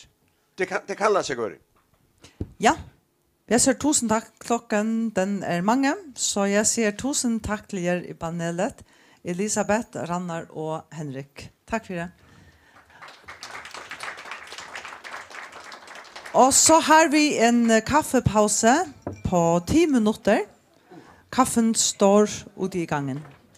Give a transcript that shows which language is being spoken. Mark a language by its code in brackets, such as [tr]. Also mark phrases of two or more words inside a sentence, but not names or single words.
[sv] Det kan lade sig göra. Ja, jag säger 1000 tack. Klockan den är många, så jag säger 1000 tack till er i panelet. Elisabeth, Rannar och Henrik. Tack för det. [da] Og så har vi en kaffepause på 10 minutter. [no] Kaffen står ute i gangen.